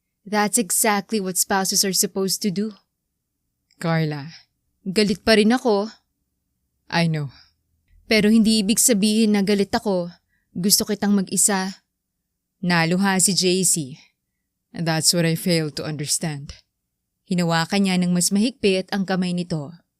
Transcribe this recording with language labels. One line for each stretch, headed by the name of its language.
English: That's exactly what spouses are supposed to do. Carla.
Filipino: Galit pa rin ako.
English: I know.
Filipino: Pero hindi ibig sabihin na galit ako. Gusto kitang mag-isa. Naluha si JC.
English: That's what I fail to understand.
Filipino: Hinawakan niya ng mas mahigpit ang kamay nito.